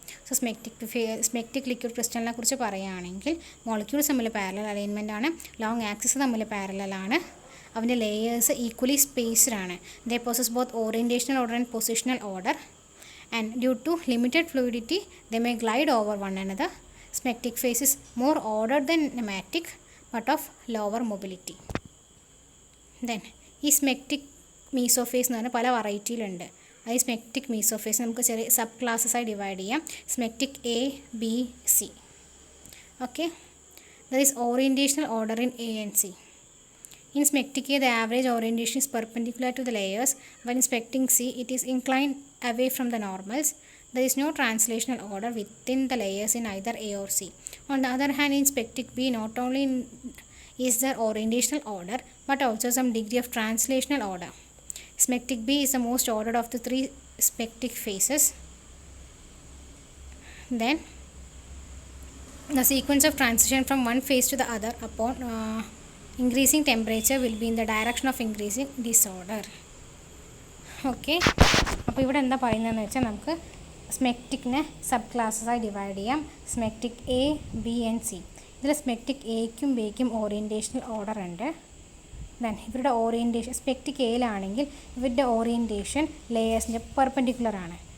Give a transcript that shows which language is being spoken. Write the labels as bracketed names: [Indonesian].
[Malayalam] So സ്മെക്റ്റിക് liquid ക്രിസ്റ്റലിനെ കുറിച്ച് പറയുകയാണെങ്കിൽ molecules തമ്മിൽ പാരലൽ അലൈൻമെൻ്റ് ആണ്, ലോങ് ആക്സിസ് തമ്മിൽ പാരലലാണ്, അവൻ്റെ ലെയേഴ്സ് ഈക്വലി സ്പേസ്ഡ് ആണ്. [English] They possess both orientational order and positional order, and due to limited fluidity they may glide over one another. Smectic phase is more ordered than nematic but of lower mobility. [Malayalam] Then ഈ സ്മെക്റ്റിക് മീസോഫേസ് എന്ന് പറഞ്ഞാൽ പല വെറൈറ്റിയിലുണ്ട്. അത് സ്മെക്റ്റിക് മീസോഫേസ് നമുക്ക് ചെറിയ sub ക്ലാസ്സസായി divide ചെയ്യാം. സ്മെക്റ്റിക് A, B, C. [English] Okay, there is orientational order in A and C. In smectic A, the average orientation is perpendicular to the layers. When inspecting C, it is inclined away from the normals. There is no translational order within the layers in either A or C. On the other hand, in smectic B, not only is there orientational order, but also some degree of translational order. Smectic B is the most ordered of the three smectic phases. Then, the sequence of transition from one phase to the other upon increasing temperature will be in the direction of increasing disorder. [Malayalam] Okay, അപ്പോൾ ഇവിടെ എന്താ പറയുന്നതെന്ന് വെച്ചാൽ നമുക്ക് സ്മെക്റ്റിക്കിനെ sub ക്ലാസ്സസായി divide ചെയ്യാം. സ്മെക്റ്റിക് A, B and C. ഇതിൽ സ്മെക്റ്റിക് എയ്ക്കും ബിക്കും ഓറിയൻറ്റേഷണൽ order ഉണ്ട്. Then ഇവരുടെ ഓറിയൻറ്റേഷൻ സ്മെക്റ്റിക് എയിലാണെങ്കിൽ ഇവരുടെ ഓറിയൻറ്റേഷൻ ലേയേഴ്സിൻ്റെ പെർപെൻഡിക്കുലർ ആണ്.